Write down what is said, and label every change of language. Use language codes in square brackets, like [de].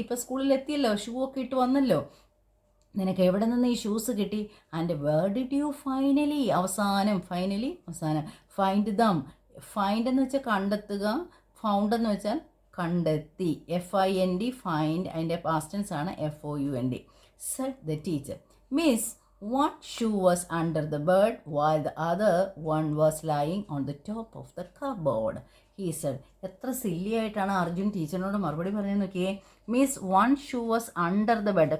[ml] ഇപ്പോൾ സ്കൂളിൽ എത്തിയല്ലോ, ഷൂ ഒക്കെ ഇട്ട് വന്നല്ലോ, നിനക്ക് എവിടെ നിന്ന് ഈ ഷൂസ് കിട്ടി? [en] and where did you finally, [ml] അവസാനം [en] Find them. [ml] ഫൈൻഡ് എന്ന് വെച്ചാൽ കണ്ടെത്തുക, ഫൗണ്ട് എന്ന് വെച്ചാൽ കണ്ടെത്തി. FIND, ഫൈൻഡ്, അതിൻ്റെ പാസ്റ്റ് ടെൻസ് ആണ് FOUND. [en] Said the teacher, miss, one shoe was under the bed while the other one was lying on the top of the cupboard, he said. [ml] എത്ര silly ആയിട്ടാണ് അർജുൻ ടീച്ചറിനോട് മറുപടി പറയുന്നത് നോക്കിയേ. [en] Miss, one shoe was under the bed.